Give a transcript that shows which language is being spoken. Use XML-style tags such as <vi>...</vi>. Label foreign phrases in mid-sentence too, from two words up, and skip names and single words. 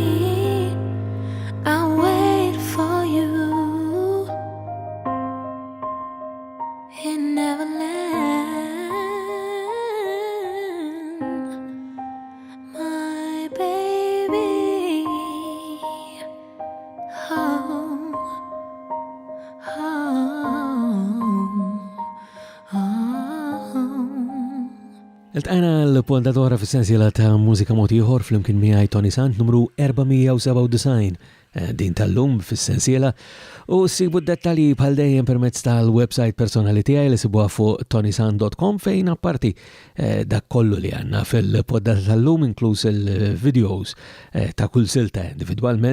<en>I'll wait for you in Neverland, my baby. Home, home, home.</en> <mt>Iltqajna l-pondatora fis-sensiela ta' Mużika mod ieħor flimkien miegħi Toni Sant numru 497 din tal-lum fis-sensiela, u sibu d-dettalji bħal dejjem permezz tal-website personali tiegħi li sibuha fuq ToniSant.com, fejn apparti dak kollu li għandna fil-poddata tal-lum, inkluż il-videos ta' kull silta individwalment.</mt>